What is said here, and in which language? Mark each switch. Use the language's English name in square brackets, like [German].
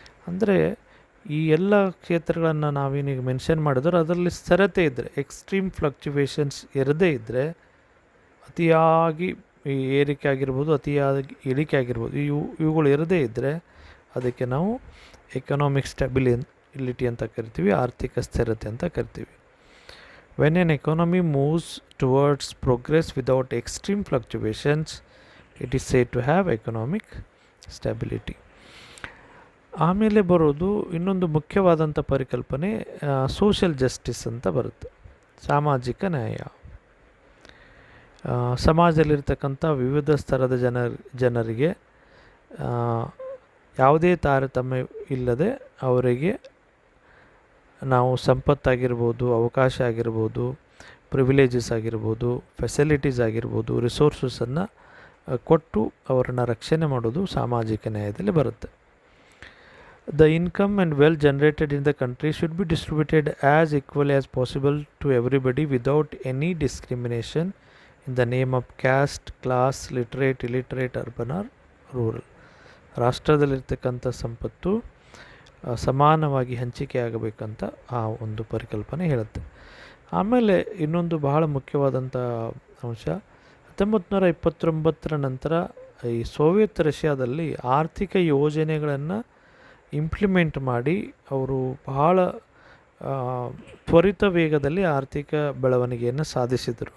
[Kannada] ಅಂದರೆ ಈ ಎಲ್ಲ ಕ್ಷೇತ್ರಗಳನ್ನು ನಾವೇನೀಗ ಮೆನ್ಷನ್ ಮಾಡಿದ್ರೆ ಅದರಲ್ಲಿ ಸ್ಥಿರತೆ ಇದ್ದರೆ, ಎಕ್ಸ್ಟ್ರೀಮ್ ಫ್ಲಕ್ಚುವೇಷನ್ಸ್ ಇರದೇ ಇದ್ದರೆ, ಅತಿಯಾಗಿ ಈ ಏರಿಕೆ ಆಗಿರ್ಬೋದು, ಅತಿಯಾಗಿ ಇಳಿಕೆ ಆಗಿರ್ಬೋದು, ಇವುಗಳು ಇರದೇ ಇದ್ದರೆ ಅದಕ್ಕೆ ನಾವು ಎಕನಾಮಿಕ್ ಸ್ಟೆಬಿಲಿಟಿ ಅಂತ ಕರಿತೀವಿ, ಆರ್ಥಿಕ ಸ್ಥಿರತೆ ಅಂತ ಕರಿತೀವಿ. [English] When an economy moves towards progress without extreme fluctuations, it is said to have economic stability. [Kannada] ಆಮೇಲೆ ಬರೋದು ಇನ್ನೊಂದು ಮುಖ್ಯವಾದಂಥ ಪರಿಕಲ್ಪನೆ ಸೋಷಿಯಲ್ ಜಸ್ಟಿಸ್ ಅಂತ ಬರುತ್ತೆ, ಸಾಮಾಜಿಕ ನ್ಯಾಯ. ಸಮಾಜದಲ್ಲಿರ್ತಕ್ಕಂಥ ವಿವಿಧ ಸ್ತರದ ಜನರಿಗೆ ಯಾವುದೇ ತಾರತಮ್ಯ ಇಲ್ಲದೆ ಅವರಿಗೆ ನಾವು ಸಂಪತ್ತಾಗಿರ್ಬೋದು, ಅವಕಾಶ ಆಗಿರ್ಬೋದು, ಪ್ರಿವಿಲೇಜಸ್ ಆಗಿರ್ಬೋದು, ಫೆಸಿಲಿಟೀಸ್ ಆಗಿರ್ಬೋದು, ರಿಸೋರ್ಸಸನ್ನು ಕೊಟ್ಟು ಅವರನ್ನು ರಕ್ಷಣೆ ಮಾಡೋದು ಸಾಮಾಜಿಕ ನ್ಯಾಯದಲ್ಲಿ ಬರುತ್ತೆ. [English] The income and wealth generated in the country should be distributed as equally as possible to everybody without any discrimination in the name of caste, class, literate, illiterate, urban or rural. [Kannada] ರಾಷ್ಟ್ರದಲ್ಲಿರ್ತಕ್ಕಂಥ ಸಂಪತ್ತು ಸಮಾನವಾಗಿ ಹಂಚಿಕೆ ಆಗಬೇಕಂತ ಆ ಒಂದು ಪರಿಕಲ್ಪನೆ ಹೇಳುತ್ತೆ. ಆಮೇಲೆ ಇನ್ನೊಂದು ಬಹಳ ಮುಖ್ಯವಾದಂಥ ಅಂಶ, 1929 ನಂತರ ಈ ಸೋವಿಯತ್ ರಷ್ಯಾದಲ್ಲಿ ಆರ್ಥಿಕ ಯೋಜನೆಗಳನ್ನು ಇಂಪ್ಲಿಮೆಂಟ್ ಮಾಡಿ ಅವರು ಬಹಳ ತ್ವರಿತ ವೇಗದಲ್ಲಿ ಆರ್ಥಿಕ ಬೆಳವಣಿಗೆಯನ್ನು ಸಾಧಿಸಿದರು.